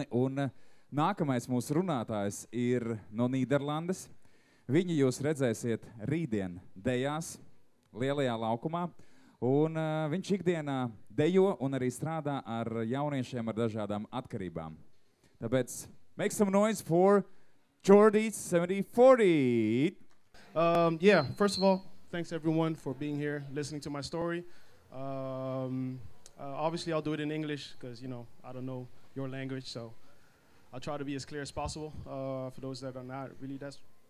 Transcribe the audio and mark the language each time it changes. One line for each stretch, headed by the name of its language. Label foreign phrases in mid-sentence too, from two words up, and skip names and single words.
Latvian: Un nākamais mūsu runātājs ir no Nīderlandes. Viņu jūs redzēsiet rītdien dejās lielajā laukumā. Un viņš ikdienā dejo un arī strādā ar jauniešiem ar dažādām atkarībām. Tāpēc
English: make some noise for
Latvian: Jordy 7040.
English: Yeah, first of all, thanks everyone for being here, listening to my story. Obviously, I'll do it in English because, you know, I don't know your language, so I'll try to be as clear as possible for those that are not really that.